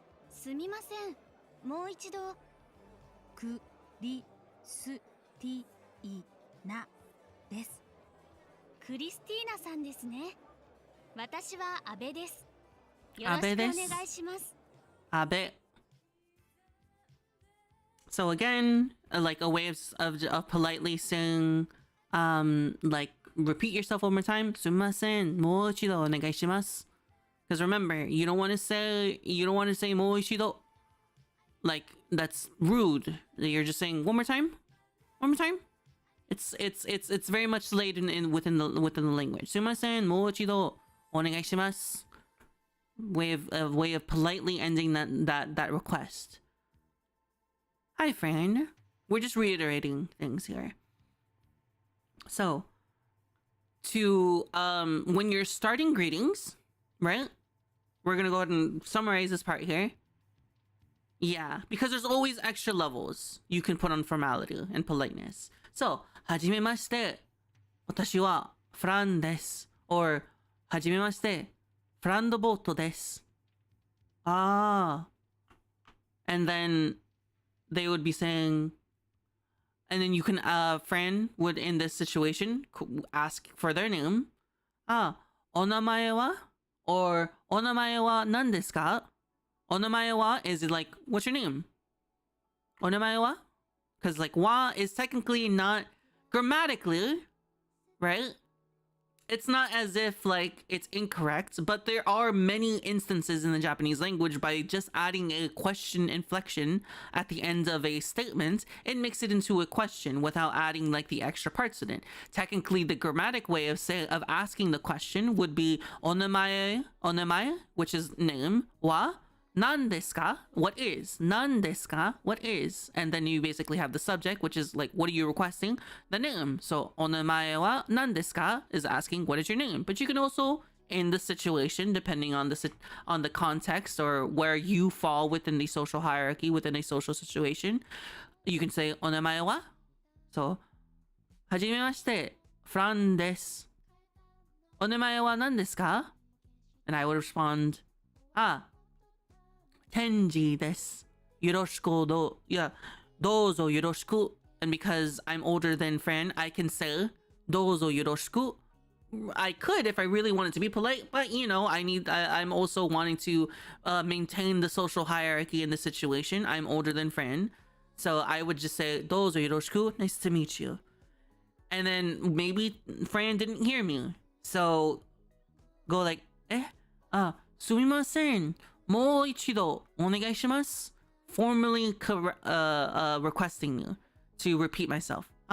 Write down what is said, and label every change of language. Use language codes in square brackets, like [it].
[ja] すみません。もう一度。クリスティーナです。クリスティーナさんですね。私は阿部です。よろしくお願いします。阿部。 [en] So again, like a way of politely saying, like, repeat yourself one more time. [ja] すみません。もう一度お願いします。 [en] Because remember, you don't want to say [ja] もう一度. [en] Like, that's rude. You're just saying one more time. One more time. It's very much laid within the language. [ja] すみません。もう一度お願いします. [en] Way of politely ending that request. Hi, friend. We're just reiterating things here. So, to when you're starting greetings, right? We're gonna go ahead and summarize this part here. Yeah, because there's always extra levels you can put on formality and politeness. [ja] So, はじめまして。私はフランです。 Or はじめまして。フランドボートです。Ah. [en] And then they would be saying, and then you can, friend would, in this situation, ask for their name. [ja] Ah, お名前は? Or お名前は何ですか? お名前は [en] is like, what's your name? [ja] お名前は? [en] Because like wa is technically not grammatically, right? It's not as if like it's incorrect, but there are many instances in the Japanese language by just adding a question inflection at the end of a statement, it makes it into a question without adding like the extra parts in it. Technically, the grammatic way of asking the question would be onamae, which is name, [ja] wa, nan desu ka? [en] What is? [ja] Nan desu ka? [en] What is? And then you basically have the subject, which is like, what are you requesting? The name. So, [ja] onamae wa nan desu ka [en] is asking, what is your name? But you can also, in the situation, depending on the context or where you fall within the social hierarchy, within a social situation, you can say, [ja] onamae wa? So, はじめまして、フランです。お名前は何ですか? [en] And I would respond, [ja] Tenji desu. Yoroshiku dozo yoroshiku. [en] And because I'm older than Fran, I can say [ja] dozo yoroshiku. [en] I could if I really wanted to be polite, but you know, I'm also wanting to maintain the social hierarchy in the situation. I'm older than Fran, so I would just say [ja] dozo yoroshiku. [en] Nice to meet you. And then maybe Fran didn't hear me, so go like, [ja] すみません。もう一度お願いします. [en] Formally requesting me to repeat myself.